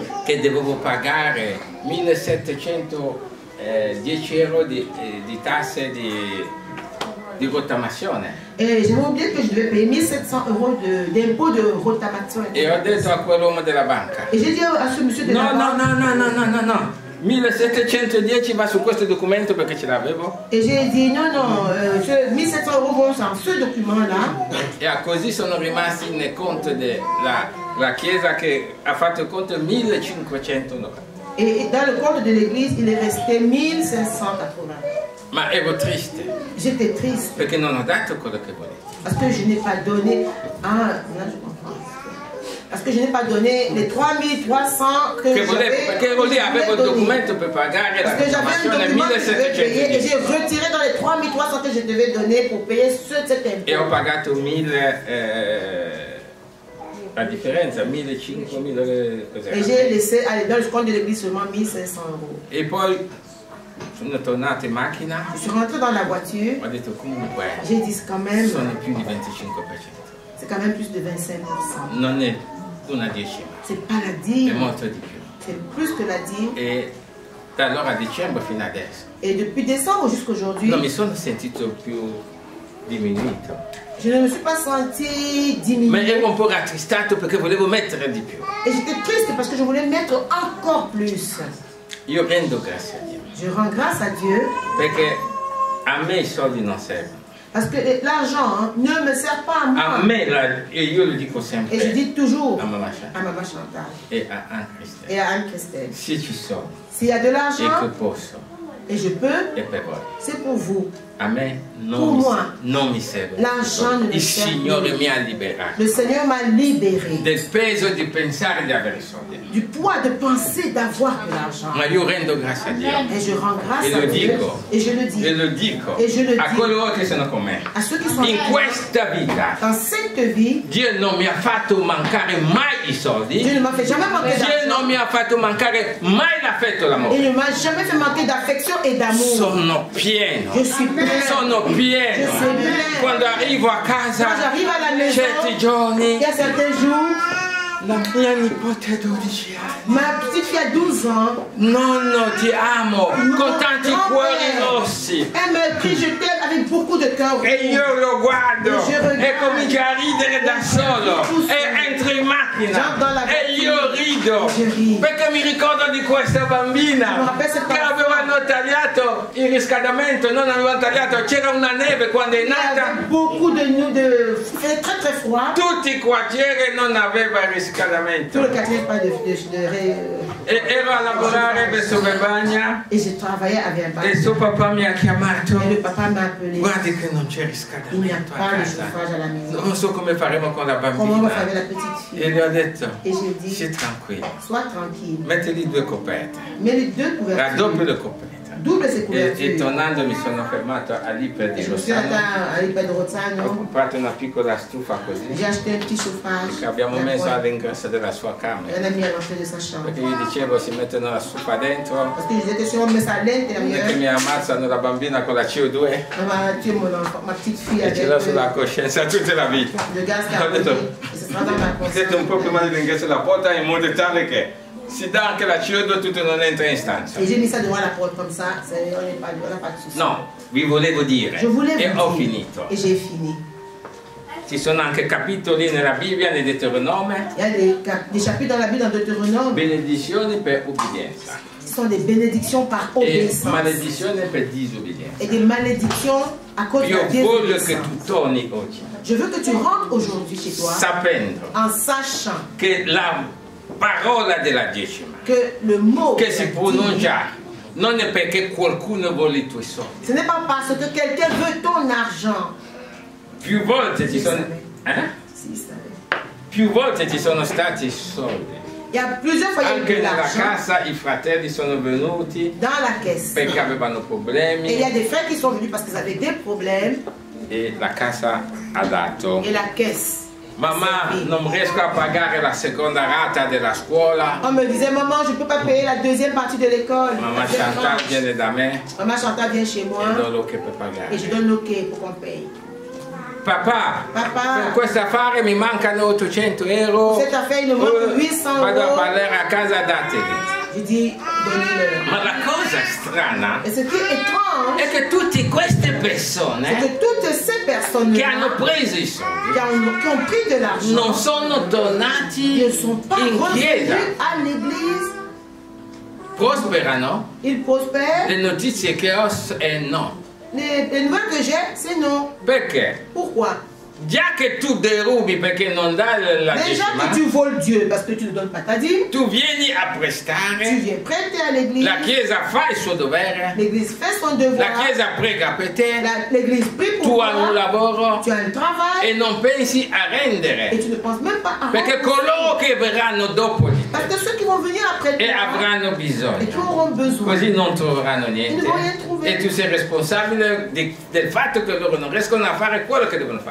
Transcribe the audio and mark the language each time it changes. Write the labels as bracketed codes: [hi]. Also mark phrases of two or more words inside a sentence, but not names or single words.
[it] che dovevo pagare 1.710 euro di tasse di rottamazione. [fr] et j'avais oublié que je devais payer 1700 euros d'impôt de rotation. [it] E ho detto a quell'uomo della banca, [fr] Et j'ai dit à ce monsieur de la [it] no, [fr] banque, [it] no, no, no, no, no, no, no. 1710 va su questo documento perché ce l'avevo. [fr] Et j'ai dit non, non, 1700 € vont dans ce document-là. [it] E così sono rimasti nel conto della Chiesa che ha fatto il conto 1590. [fr] Et dans le compte de l'église, il est resté 1580. [it] Ma ero triste. [fr] J'étais triste. [it] Perché non ho dato quello che volevo. [fr] Parce que je n'ai pas donné. Ah, là je comprends. Parce que je n'ai pas donné les 3300 que j'avais. [it] Perché vuol dire avevo il documento per pagare la consumazione 1710. [fr] Et j'ai retiré dans les 3300 que je devais donner pour payer cet impôt. [it] E ho pagato 1000. La differenza, 1500, 1000 cos'era? [fr] Et j'ai laissé aller dans le compte de l'église seulement 1500 €. [it] E poi sono tornato in macchina. [fr] Je suis rentré dans la voiture. [it] Ho detto comunque. [fr] J'ai dit quand même. [it] Sono più di 25%. [fr] C'est quand même plus de 25%. [it] Non è una decima. [fr] C'est pas la dîme. [it] È molto di più. [fr] C'est plus que la dîme. [it] E da allora a dicembre fino adesso. [fr] Et depuis décembre jusqu'à aujourd'hui. [it] Non mi sono sentito più diminuito. [fr] Je ne me suis pas senti diminué. [it] Ma ero un po' rattristato perché volevo mettere di più. [fr] Et j'étais triste parce que je voulais mettre encore plus. [it] Io rendo grazie a Dio. [fr] Je rends grâce à Dieu. [it] Perché a me i soldi non servono. [fr] Parce que l'argent ne me sert pas à moi. [it] A me, e io lo dico sempre. [fr] Et je dis toujours [it] a Maman Chantal. E a Anne Christelle. [fr] Et à Anne Christelle. [it] Se ci sono. [fr] S'il y a de l'argent. [it] E che posso. [fr] Et je peux. [it] E per voi. [fr] C'est pour vous. [it] A me non mi serve. [fr] L'argent ne me [it] Il [fr] sert [it] Signore [fr] plus. [it] mi ha liberato. [fr] Le Seigneur m'a libéré. [it] Del peso di pensare di avere soldi. [fr] Du poids de penser d'avoir de l'argent. [it] Ma io rendo grazie a Dio. [fr] Et je rends grâce [it] E [fr] à [it] lo [fr] Dieu. [it] dico. [fr] Et je le dis. [it] E lo dico. [fr] Et je le dis. [it] A coloro che sono con me. [fr] À ceux qui sont [it] In [fr] avec moi. [it] questa vita. [fr] Dans cette vie. [it] Dio non mi ha fatto mancare mai i soldi. [fr] Dieu ne m'a fait jamais manquer [it] Dio [fr] d'argent. [it] non mi ha fatto mancare mai l'affetto e l'amore. [fr] Il ne m'a jamais fait manquer d'affection et d'amour. [it] Sono pieno. [fr] Je suis plein. [it] Sono pieno. [fr] Je suis plein. [it] Quando arrivo a casa, [fr] Quand j'arrive à la maison, [it] certi giorni, [fr] il y a certains jours, [it] la mia nipote ha 12 anni. [fr] ma petite fille a 12 ans. [it] Nonno, ti amo, con tanti [fr] grand-père, [it] cuori rossi. [fr] Elle me crie je t'aime avec beaucoup de cœur. [it] E io lo guardo [fr] Je regarde. [it] e comincio a ridere da solo e entro in macchina e io rido [fr] Je ris. [it] perché mi ricordo di questa bambina che avevano tagliato il riscaldamento, non avevano tagliato, c'era una neve quando è [fr] Il y [it] nata, [fr] avait beaucoup de fait très très froid. [it] tutti i quartieri non aveva il [fr] Tout [it] riscaldamento. [fr] le quartier pas [it] E ero a lavorare verso Verbagna [fr] et j'ai travaillé avec un [it] e [fr] papa. [it] suo papà mi ha chiamato. [fr] Et le papa m'a appelé. [it] Guardi che non c'è [fr] Il n'y a [it] riscaldamento a [fr] pas de [it] casa. [fr] chauffage à la maison. [it] Non so come faremo con la [fr] Comment on va [it] bambina. [fr] faire avec la petite fille? [it] E le ho detto, [fr] Et j'ai dit, [it] sii tranquillo, [fr] sois tranquille. [it] metti lì 2 coperte, [fr] Mets les deux [it] raddoppio [fr] couvertures. [it] le coperte. [fr] Double ces [it] E [fr] couvertures. [it] tornando mi sono fermato all'Iper di [fr] Et je me suis [it] Rossano, [fr] atteint à l'Ipa de [it] ho [fr] Rozzano. [it] comprato una piccola stufa [fr] J'ai [it] così [fr] acheté un petit chauffage. [it] che abbiamo [fr] d'un [it] messo [fr] coin. [it] all'ingresso della sua [fr] Et [it] camera. [fr] on a mis à l'entrée de sa chambre. [it] Perché gli dicevo si mettono la stufa dentro, [fr] Parce que je disais que si on met ça à [it] non è che [fr] l'intérieur, [it] mi ammazzano la bambina con la CO2 [fr] on va tuer mon enfant, ma petite fille [it] e [fr] avec ce [it] l'ho sulla coscienza tutta la vita. [fr] le gaz [it] Ho [fr] carbonique. [it] detto, [fr] Et ce sera dans ma [it] ho detto un [fr] conscience. [it] po' prima dell'ingresso della porta in modo tale che si dà anche la CO2 tutto non entra in stanza. [fr] Et j'ai mis ça devant la porte comme ça, on n'a pas de souci. [it] No, vi volevo dire [fr] Je voulais [it] e ho [fr] vous dire. [it] finito. [fr] Et j'ai fini. [it] Ci sono anche capitoli nella Bibbia, nel Deuteronome, [fr] Il y a des chapitres dans la Bible, dans Deutéronome, [it] benedizioni per ubbidienza [fr] qui sont des bénédictions par [it] e [fr] obéissance. [it] maledizioni per disobbedienza. [fr] Et des malédictions à cause de la [it] Io voglio che [fr] désobéissance. [it] tu torni oggi [fr] Je veux que tu rentres aujourd'hui chez toi [it] sapendo [fr] en sachant [it] che la parola della decima [fr] que le mot [it] che [fr] de [it] si [fr] la [it] pronuncia non è perché qualcuno vuole i tuoi soldi. [fr] ce n'est pas parce que quelqu'un veut ton argent. [it] Più volte ci [fr] Si, [it] sono, [fr] savait. Si, savait. [it] più volte ci sono stati soldi. [fr] Il y a plusieurs fois il y a eu [it] Anche [fr] de [it] nella [fr] l'argent [it] casa i fratelli sono venuti [fr] dans la caisse. [it] perché avevano [fr] Et il y [it] problemi [fr] a des frères qui sont venus parce qu'ils avaient des problèmes [it] e la casa ha dato. [fr] et la caisse. [it] Mamma, non riesco a pagare la seconda rata della scuola. [fr] On me disait, maman, je ne peux pas payer la deuxième partie de l'école. [it] Mamma Chantal viene da me [fr] Maman Chantal vient chez moi [it] e do l'ok per pagare. [fr] et je donne l'ok pour qu'on paye. [it] Papà, [fr] Papa. [it] per questo affare mi mancano 800 euro. [fr] Cette affaire, il me manque 800 [it] Vado a [fr] euros. [it] parlare a casa, dateli. [fr] Je dis, donnez-le. [it] Ma la cosa strana [fr] Et ce qui est étrange, [it] è che tutte queste [fr] c'est [it] persone [fr] que toutes ces [it] che hanno [fr] personnes-là [it] preso i soldi [fr] qui ont pris de l'argent [it] non sono tornati [fr] ne sont pas [it] in chiesa. [fr] revenus à l'église [it] prosperano. [fr] Il prospère. [it] Le notizie che ho è no. [fr] Les nouvelles que j'ai, c'est non. [it] Perché? [fr] Pourquoi? [it] Già che tu derubi perché non dai la [fr] Déjà [it] decima, [fr] que tu voles Dieu parce que tu ne donnes pas ta dîme, [it] tu vieni a [fr] tu [it] prestare, [fr] viens prêter à l'église. [it] la Chiesa fa il suo dovere, [fr] L'église fait son devoir. [it] la Chiesa prega per te, [fr] L'église prie [it] tu [fr] pour [it] hai un [fr] toi. [it] lavoro [fr] Tu as un travail [it] e non pensi a [fr] et [it] rendere. [fr] tu ne penses même pas à [it] Perché [fr] rendre. [it] coloro che verranno dopo di [fr] Parce [it] te [fr] que ceux qui vont venir après [it] e [fr] toi [it] avranno [fr] et qui [it] bisogno, [fr] auront besoin, [it] così non troveranno niente. [fr] Ils ne vont rien trouver. [it] E tu sei responsabile del fatto che loro non riescono a fare quello che devono fare.